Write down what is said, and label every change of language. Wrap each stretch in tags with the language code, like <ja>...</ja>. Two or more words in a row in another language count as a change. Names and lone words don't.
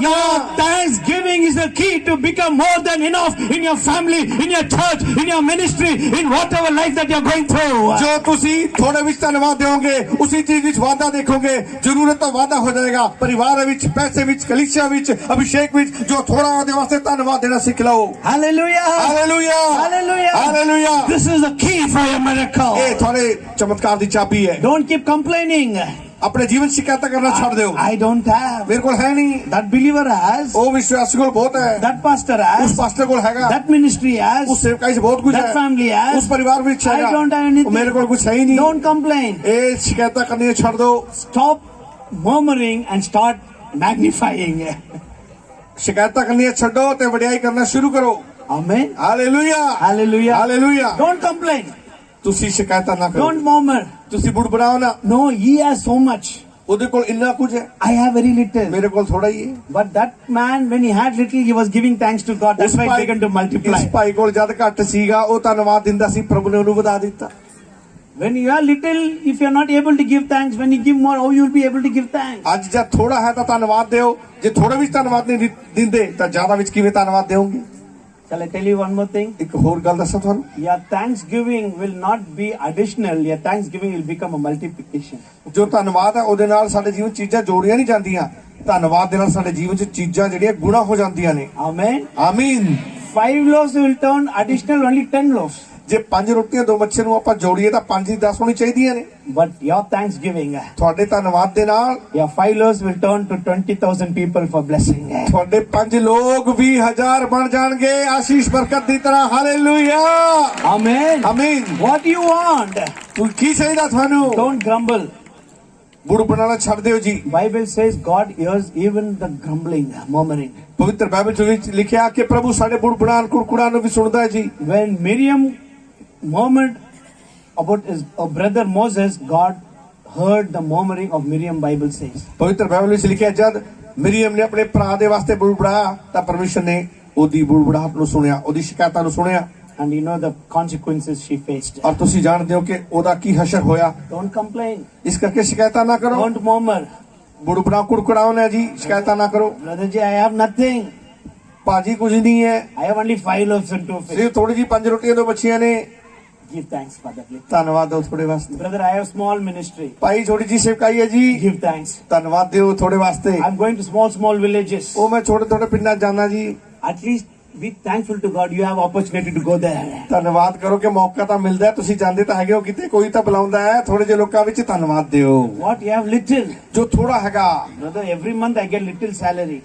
<en>Your</en> <pa>ਕਰਨਾ।</pa> <en>thanksgiving is the key to become more than enough in your family, in your church, in your ministry, in whatever life that you're going through.</en> <pa>ਜੋ ਤੁਸੀਂ ਥੋੜੇ ਵਿੱਚ ਧੰਨਵਾਦ ਦਿਓਗੇ ਉਸੇ ਚੀਜ਼ ਵਿੱਚ ਵਾਧਾ ਦੇਖੋਗੇ ਜ਼ਰੂਰਤ ਤੋਂ ਵਾਧਾ ਹੋ ਜਾਏਗਾ ਪਰਿਵਾਰ ਵਿੱਚ ਪੈਸੇ ਵਿੱਚ ਕਲੀਸਿਆ ਵਿੱਚ ਅਭਿਸ਼ੇਕ ਵਿੱਚ ਜੋ ਥੋੜਾ ਉਹਦੇ ਵਾਸਤੇ ਧੰਨਵਾਦ ਦੇਣਾ ਸਿੱਖ ਲਓ</pa> <en>Hallelujah.</en> <pa>ਹਾਲੇਲੂਇਆ</pa> <en>Hallelujah.</en> <pa>ਹਾਲੇਲੂਇਆ</pa> <en>This is the key for your miracle.</en> <pa>ਇਹ ਤੁਹਾਡੇ ਚਮਤਕਾਰ ਦੀ ਚਾਬੀ ਹੈ</pa> <en>Don't keep complaining.</en> <pa>ਆਪਣੇ ਜੀਵਨ ਸ਼ਿਕਾਇਤਾਂ ਕਰਨਾ ਛੱਡ ਦਿਓ</pa> <en>I don't have.</en> <pa>ਮੇਰੇ ਕੋਲ ਹੈ ਨਹੀਂ</pa> <en>That believer has.</en> <pa>ਉਹ ਵਿਸ਼ਵਾਸੀ ਕੋਲ ਬਹੁਤ ਹੈ</pa> <en>That pastor</en> <pa>ਉਸ</pa> <en>has.</en> <pa>ਪਾਸਟਰ ਕੋਲ ਹੈਗਾ</pa> <en>That ministry has.</en> <pa>ਉਸ ਸੇਵਕਾਈ 'ਚ ਬਹੁਤ ਕੁਝ</pa> <en>That</en> <pa>ਹੈ</pa> <en>family has.</en> <pa>ਉਸ ਪਰਿਵਾਰ ਵਿੱਚ</pa> <en>I</en> <pa>ਹੈਗਾ</pa> <en>don't have anything.</en> <pa>ਉਹ ਮੇਰੇ ਕੋਲ ਕੁਝ ਹੈ ਹੀ ਨਹੀਂ</pa> <en>Don't complain.</en> <pa>ਇਹ ਸ਼ਿਕਾਇਤਾਂ ਕਰਨੀਆਂ ਛੱਡ ਦਿਓ</pa> <en>Stop murmuring and start magnifying.</en> <pa>ਸ਼ਿਕਾਇਤਾਂ ਕਰਨੀਆਂ ਛੱਡੋ ਤੇ ਵਡਿਆਈ ਕਰਨਾ ਸ਼ੁਰੂ ਕਰੋ</pa> <en>Amen.</en> <pa>ਹਾਲੇਲੂਇਆ</pa> <en>Hallelujah.</en> <pa>ਹਾਲੇਲੂਇਆ</pa> <en>Don't complain.</en> <pa>ਤੁਸੀਂ ਸ਼ਿਕਾਇਤਾਂ ਨਾ ਕਰੋ</pa> <en>Don't murmur.</en> <pa>ਤੁਸੀਂ ਬੁੜਬੁੜਾਓ ਨਾ</pa> <en>No, he has so much.</en> <pa>ਉਹਦੇ ਕੋਲ ਇੰਨਾ ਕੁਝ ਹੈ</pa> <en>I have very little.</en> <pa>ਮੇਰੇ ਕੋਲ ਥੋੜਾ ਹੀ ਹੈ</pa> <en>But that man, when he had little, he was giving thanks to God. That's why it began to multiply.</en> <pa>ਇਸ ਭਾਈ ਕੋਲ ਜਦ ਘੱਟ ਸੀਗਾ ਉਹ ਧੰਨਵਾਦ ਦਿੰਦਾ ਸੀ ਪ੍ਰਭੂ ਨੇ ਉਹਨੂੰ ਵਧਾ ਦਿੱਤਾ</pa> <en>When you are little, if you are not able to give thanks, when you give more, how you will be able to give thanks?</en> <pa>ਅੱਜ ਜਦ ਥੋੜਾ ਹੈ ਤਾਂ ਧੰਨਵਾਦ ਦਿਓ ਜੇ ਥੋੜੇ ਵਿੱਚ ਧੰਨਵਾਦ ਨਹੀਂ ਦਿੰਦੇ ਤਾਂ ਜ਼ਿਆਦਾ ਵਿੱਚ ਕਿਵੇਂ ਧੰਨਵਾਦ ਦਿਓਗੇ</pa> <en>Shall I tell you one more thing?</en> <pa>ਇੱਕ ਹੋਰ ਗੱਲ ਦੱਸਾਂ ਤੁਹਾਨੂੰ</pa> <en>Your thanksgiving will not be additional. Your thanksgiving will become a multiplication.</en> <pa>ਜੋ ਧੰਨਵਾਦ ਹੈ ਉਹਦੇ ਨਾਲ ਸਾਡੇ ਜੀਵਨ 'ਚ ਚੀਜ਼ਾਂ ਜੋੜੀਆਂ ਨਹੀਂ ਜਾਂਦੀਆਂ ਧੰਨਵਾਦ ਦੇ ਨਾਲ ਸਾਡੇ ਜੀਵਨ 'ਚ ਚੀਜ਼ਾਂ ਜਿਹੜੀਆਂ ਗੁਣਾ ਹੋ ਜਾਂਦੀਆਂ ਨੇ</pa> <en>Amen.</en> <pa>ਆਮੀਨ</pa> <en>5 loaves will turn additional only 10 loaves.</en> <pa>ਜੇ 5 ਰੋਟੀਆਂ 2 ਮੱਛੀਆਂ ਨੂੰ ਆਪਾਂ ਜੋੜੀਏ ਤਾਂ 5 ਦੀ 10 ਹੋਣੀ ਚਾਹੀਦੀਆਂ ਨੇ</pa> <en>But your thanksgiving,</en> <pa>ਤੁਹਾਡੇ ਧੰਨਵਾਦ ਦੇ ਨਾਲ</pa> <en>your 5 loaves will turn to 20,000 people for blessing.</en> <pa>ਤੁਹਾਡੇ 5 ਲੋਕ 20,000 ਬਣ ਜਾਣਗੇ ਆਸ਼ੀਸ਼ ਬਰਕਤ ਦੀ ਤਰ੍ਹਾਂ ਹਾਲੇਲੂਇਆ</pa> <en>Amen.</en> <pa>ਆਮੀਨ</pa> <en>What do you want?</en> <pa>ਤੂੰ ਕੀ ਚਾਹੀਦਾ ਤੁਹਾਨੂੰ</pa> <en>Don't grumble.</en> <pa>ਬੁੜ ਬਣਾਉਣਾ ਛੱਡ ਦਿਓ ਜੀ</pa> <en>Bible says God hears even the grumbling, murmuring.</en> <pa>ਪਵਿੱਤਰ ਬਾਈਬਲ ਚ ਵਿੱਚ ਲਿਖਿਆ ਕਿ ਪ੍ਰਭੂ ਸਾਡੇ ਬੁੜ ਬਣਾਉਣ ਕੁਰਕੁੜਾਂ ਨੂੰ ਵੀ ਸੁਣਦਾ ਹੈ ਜੀ</pa> <en>When Miriam murmured about his brother Moses, God heard the murmuring of Miriam, Bible says.</en> <pa>ਪਵਿੱਤਰ ਬਾਈਬਲ ਵਿੱਚ ਲਿਖਿਆ ਜਦ ਮਰੀਮ ਨੇ ਆਪਣੇ ਭਰਾ ਦੇ ਵਾਸਤੇ ਬੁੜਬੜਾਇਆ ਤਾਂ ਪਰਮੇਸ਼ਰ ਨੇ ਉਹਦੀ ਬੁੜਬੜਾਹਟ ਨੂੰ ਸੁਣਿਆ ਉਹਦੀ ਸ਼ਿਕਾਇਤਾਂ ਨੂੰ ਸੁਣਿਆ</pa> <en>And you know the consequences she faced.</en> <pa>ਔਰ ਤੁਸੀਂ ਜਾਣਦੇ ਹੋ ਕਿ ਉਹਦਾ ਕੀ ਹਸ਼ਰ ਹੋਇਆ।</pa> <en>Don't complain.</en> <pa>ਇਸ ਕਰਕੇ ਸ਼ਿਕਾਇਤਾਂ ਨਾ ਕਰੋ।</pa> <en>Don't murmur.</en> <pa>ਬੁੜਬੜਾ ਕੁੜਕੜਾਓ ਨਾ ਜੀ, ਸ਼ਿਕਾਇਤਾਂ ਨਾ ਕਰੋ।</pa> <en>Brother ji, I have nothing.</en> <pa>ਭਾਜੀ ਕੁਝ ਨਹੀਂ ਹੈ,</pa> <en>I have only 5 loaves and 2 fish.</en> <pa>ਸਿਰਫ ਥੋੜੀ ਜੀ 5 ਰੋਟੀਆਂ 2 ਮੱਛੀਆਂ ਨੇ।</pa> <en>Give thanks for that.</en> <pa>ਧੰਨਵਾਦ ਦਿਓ ਥੋੜੇ ਵਾਸਤੇ।</pa> <en>Brother, I have small ministry.</en> <pa>ਭਾਈ ਥੋੜੀ ਜੀ ਸੇਵਕਾਈ ਹੈ ਜੀ,</pa> <en>Give thanks.</en> <pa>ਧੰਨਵਾਦ ਦਿਓ ਥੋੜੇ ਵਾਸਤੇ।</pa> <en>I'm going to small villages.</en> <pa>ਉਹ ਮੈਂ ਛੋਟੇ ਛੋਟੇ ਪਿੰਡਾਂ 'ਚ ਜਾਣਾ ਜੀ।</pa> <en>At least be thankful to God. You have opportunity to go there.</en> <pa>ਧੰਨਵਾਦ ਕਰੋ ਕਿ ਮੌਕਾ ਤਾਂ ਮਿਲਦਾ ਹੈ, ਤੁਸੀਂ ਜਾਂਦੇ ਤਾਂ ਹੈਗੇ ਹੋ ਕਿਤੇ, ਕੋਈ ਤਾਂ ਬੁਲਾਉਂਦਾ ਹੈ। ਥੋੜੇ ਜਿਹੇ ਲੋਕਾਂ ਵਿੱਚ ਧੰਨਵਾਦ ਦਿਓ।</pa> <en>What you have little.</en> <pa>ਜੋ ਥੋੜਾ ਹੈਗਾ।</pa> <en>Brother, every month I get little salary.</en>